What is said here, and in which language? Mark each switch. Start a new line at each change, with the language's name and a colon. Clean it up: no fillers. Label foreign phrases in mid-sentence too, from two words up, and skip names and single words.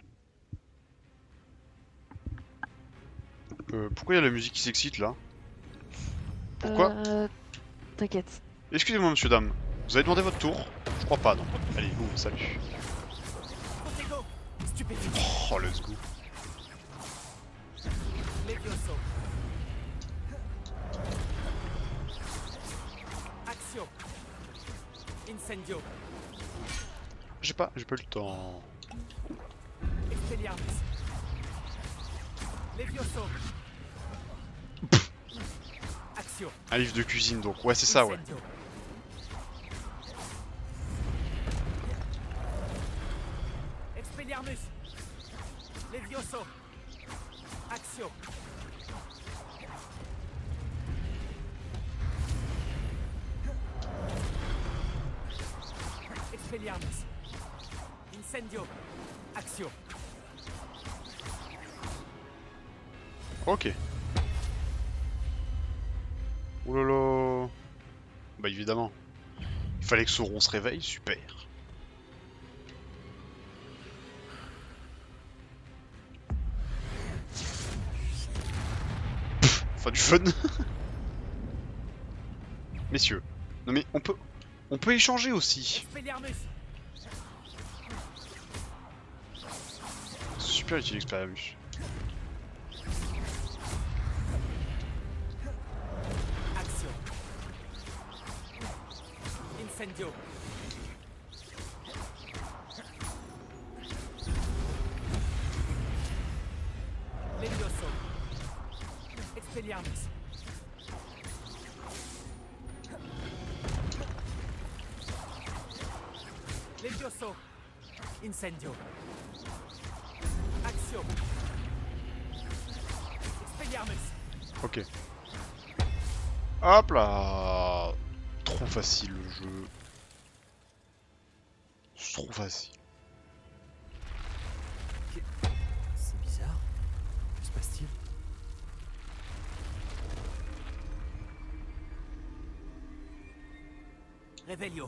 French: Pourquoi il y a la musique qui s'excite là? Pourquoi? T'inquiète. Excusez-moi, monsieur, dame. Vous avez demandé votre tour? Je crois pas, non. Allez, boum, salut. Protego, stupéfiant.
English: Oh, let's go.
French: Levioso. Action. Incendio. J'ai pas eu le temps. Expelliarmus. Levioso. Action. Un livre de cuisine, donc. Ouais, c'est ça, ouais. Incendio. Expelliarmus. Levioso. Action. Expelliarmus. Incendio. Action. Ok. Oulala. Bah, évidemment. Il fallait que Sauron se réveille, super. Enfin, du fun. Messieurs. Non mais on peut échanger aussi. Expelliarmus. C'est super utile Expelliarmus. Action. Incendio. Levioso. Expelliarmus. Levioso. Incendio. Action. Expelliarmus. Ok. Hop là. Trop facile le jeu. C'est trop facile. C'est bizarre. Que se passe-t-il? Revelio.